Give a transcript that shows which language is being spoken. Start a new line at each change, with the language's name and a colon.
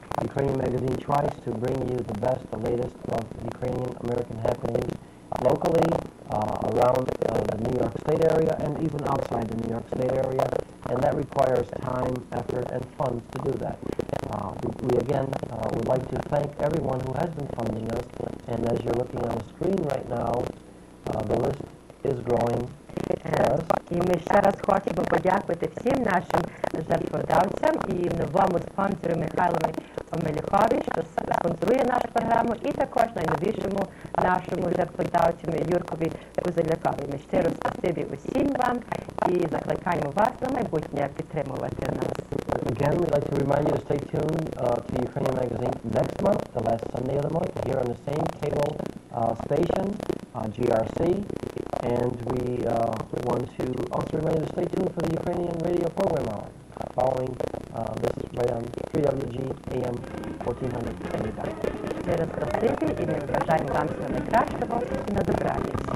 English: Ukrainian Magazine tries to bring you the best, the latest of Ukrainian American happenings locally, around the New York State area, and even outside the New York State area, and that requires time, effort, and funds to do that. We again would like to thank everyone who has been funding us, and as you're looking on the screen right now, the list is growing. Yes.
Ukrainian: І ми ще раз хочемо подякувати всім нашим жертводавцям і новому спонсору Михайлові Омелюхові, що спонсорує нашу програму, і також найновішому нашому жертводавцю Юркові Кузелякові. Ми щиро спасибі усім вам і закликаємо вас на майбутнє підтримувати нас.
English: Again, we'd like to remind you to stay tuned to Ukrainian Magazine next month, the last Sunday of the month, here on the same cable station, GRC. And we want to also remind you to stay tuned for the Ukrainian radio program hour, following this right on 3WG AM 1400 anytime.
Ukrainian: Щиро спасибі і ми бажаємо вам всього найкращого і на добраніч.